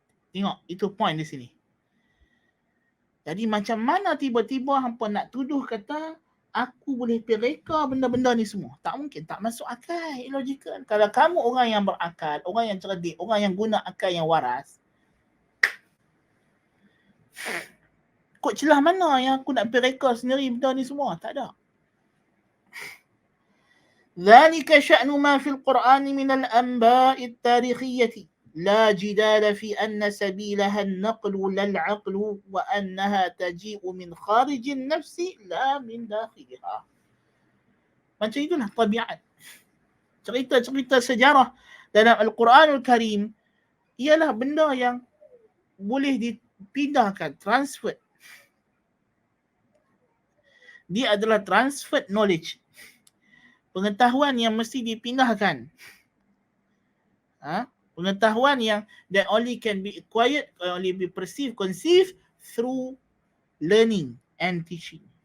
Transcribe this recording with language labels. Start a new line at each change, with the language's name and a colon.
Malay: Tengok, itu point di sini. Jadi macam mana tiba-tiba hampa nak tuduh kata aku boleh pereka benda-benda ni semua? Tak mungkin, tak masuk akal, illogical. Kalau kamu orang yang berakal, orang yang cerdik, orang yang guna akal yang waras, kok celah mana yang aku nak pereka sendiri benda ni semua? Tak ada.
Arabic: ذلك شأن ما في القرآن من الأنباء التاريخية لا جدال في أن سبيلها النقل لا العقل وأنها تجيء من خارج النفس لا من داخلها.
Malay: Macam itulah tabiat. Cerita-cerita sejarah dalam Al-Quranul Karim ialah benda yang boleh dipindahkan, transfer. Dia adalah
English: transferred knowledge.
Malay: Pengetahuan yang mesti dipindahkan. Pengetahuan yang
English: that only can be acquired, only be perceived, conceived through learning and teaching.